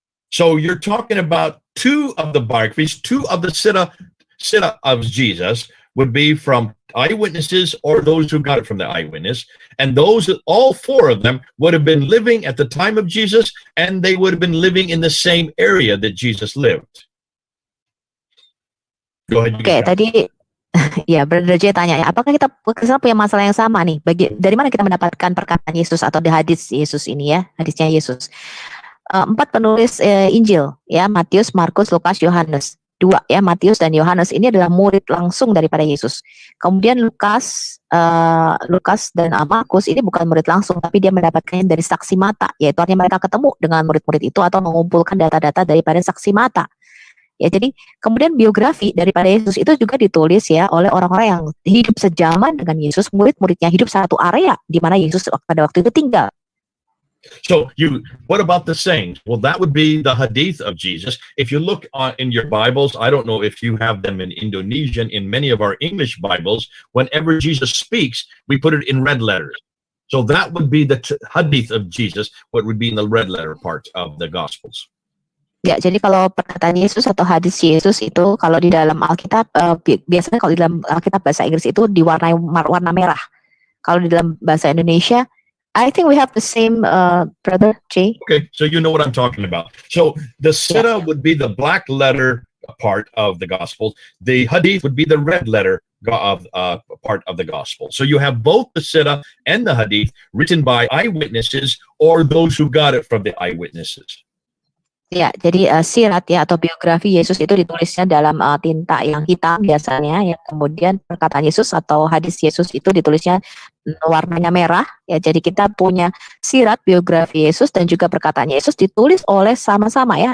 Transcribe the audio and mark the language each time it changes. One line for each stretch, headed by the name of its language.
English: So you're talking about two of the biographies, two of the Siddha of Jesus would be from eyewitnesses or those who got it from the eyewitness. And those, all four of them would have been living at the time of Jesus, and they would have been living in the same area that Jesus lived. Go ahead.
Indonesian: Oke, tadi ya Brother J tanya ya, apakah kita punya masalah yang sama nih? Dari mana kita mendapatkan perkataan Yesus atau di hadis Yesus ini ya, hadisnya Yesus? 4 penulis Injil ya, Matius, Markus, Lukas, Yohanes. 2 ya, Matius dan Yohanes ini adalah murid langsung daripada Yesus. Kemudian Lukas dan Markus ini bukan murid langsung, tapi dia mendapatkannya dari saksi mata, yaitu artinya mereka ketemu dengan murid-murid itu atau mengumpulkan data-data daripada saksi mata. Ya, jadi kemudian biografi daripada Yesus itu juga ditulis ya oleh orang-orang yang hidup sejaman dengan Yesus, murid-muridnya hidup satu area di mana Yesus pada waktu itu tinggal.
English: So what about the sayings? Well, that would be the hadith of Jesus. If you look in your Bibles, I don't know if you have them in Indonesian. In many of our English Bibles, whenever Jesus speaks, we put it in red letters. So that would be the hadith of Jesus, what would be in the red letter part of the Gospels.
Indonesian: Ya, jadi kalau perkataan Yesus atau hadis Yesus itu kalau di dalam Alkitab biasanya kalau di dalam Alkitab bahasa Inggris itu diwarnai warna merah. Kalau di dalam bahasa Indonesia,
English: I think we have the same, Brother J. Okay, so you know what I'm talking about. So the Siddha would be the black letter part of the Gospel. The Hadith would be the red letter of part of the Gospel. So you have both the Siddha and the Hadith written by eyewitnesses or those who got it from the eyewitnesses.
Indonesian: Ya, jadi sirat ya atau biografi Yesus itu ditulisnya dalam tinta yang hitam biasanya ya. Kemudian perkataan Yesus atau hadis Yesus itu ditulisnya warnanya merah ya. Jadi kita punya sirat biografi Yesus dan juga perkataan Yesus ditulis oleh sama-sama ya.